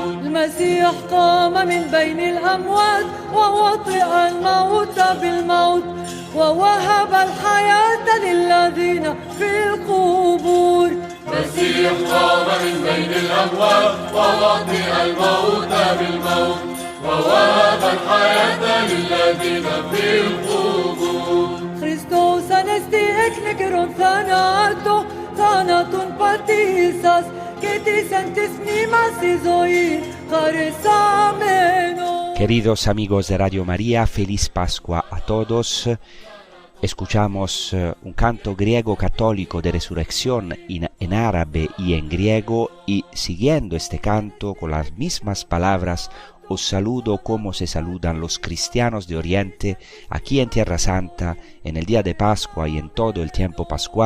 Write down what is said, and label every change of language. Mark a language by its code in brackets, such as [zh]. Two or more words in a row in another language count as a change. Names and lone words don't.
[ar] المسيح قام من بين الأموات ووطئ الموت بالموت ووهب الحياة للذين في القبور. المسيح قام من بين الأموات ووطئ الموت بالموت ووهب الحياة للذين في القبور. [el] Χριστός ανέστη εκ νεκρών θανάτου, θάνατον πατήσας και της εν της μνήμας η ζωή χαρισάμενο. [es] Queridos amigos de Radio María, feliz Pascua a todos. Escuchamos un canto griego católico de resurrección en árabe y en griego, y siguiendo este canto con las mismas palabras os saludo como se saludan los cristianos de Oriente aquí en Tierra Santa en el día de Pascua y en todo el tiempo pascual.